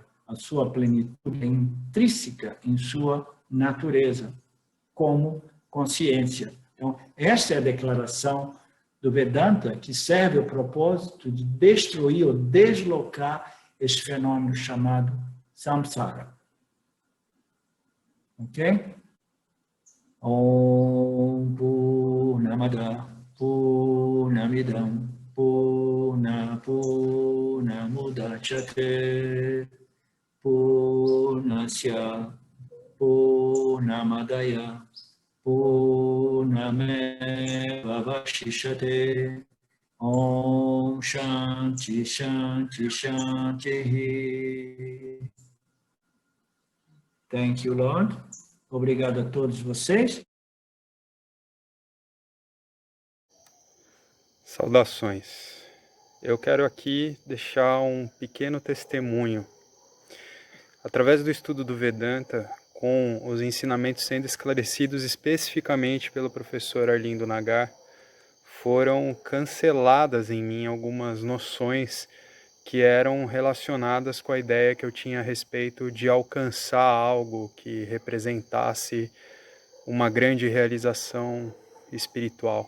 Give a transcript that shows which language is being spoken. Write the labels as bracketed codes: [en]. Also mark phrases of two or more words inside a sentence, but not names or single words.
[pt] A sua plenitude é intrínseca em sua natureza, como consciência. Então, essa é a declaração do Vedanta, que serve ao propósito de destruir ou deslocar esse fenômeno chamado samsara. Ok? [sa] Om Purnamada Purnamidam Purnamudachyate Purnasya Purnamadaya Purnamevavashishate. Om Shanti Shanti Shanti. [en] Thank you, Lord. [pt] Obrigado a todos vocês. Saudações. Eu quero aqui deixar um pequeno testemunho. Através do estudo do Vedanta, com os ensinamentos sendo esclarecidos especificamente pelo professor Arlindo Nagar, foram canceladas em mim algumas noções que eram relacionadas com a ideia que eu tinha a respeito de alcançar algo que representasse uma grande realização espiritual.